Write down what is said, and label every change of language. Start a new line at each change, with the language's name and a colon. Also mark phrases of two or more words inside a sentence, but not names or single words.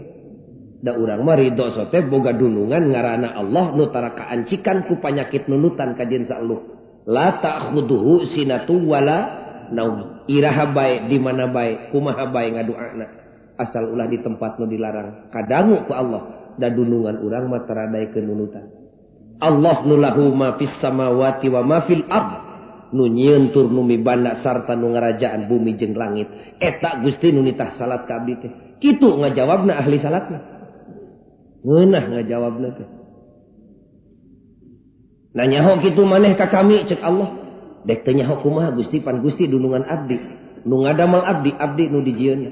Sundanese: Da urang mah ridho sote boga dunungan ngaranna Allah nu tara kaancikan ku panyakit nunutan ka jeung saelup.
Arabic: لا تأخذه سنة ولا نوم.
Sundanese: Iraha bae di mana bae kumaha bae ngadoana asal ulah di tempat nu dilarang. Kadangu ku Allah da dunungan urang mah tara daekeun nunutan.
Arabic: Allah nu له ما في السماوات وما في الأرض.
Sundanese: Nu nyieun tur nu mibanda sarta nu ngarajaan bumi jeung langit. Eta Gusti nu nitah salat ka abdi teh. Kitu ngajawabna ahli salat mah. Ngeunah ngajawabna teh. Nanyaho kitu maneh ka kami cek Allah. Dek teu nyaho kumaha Gusti pan Gusti dunungan abdi. Nu ngadamel abdi nu dijieunna.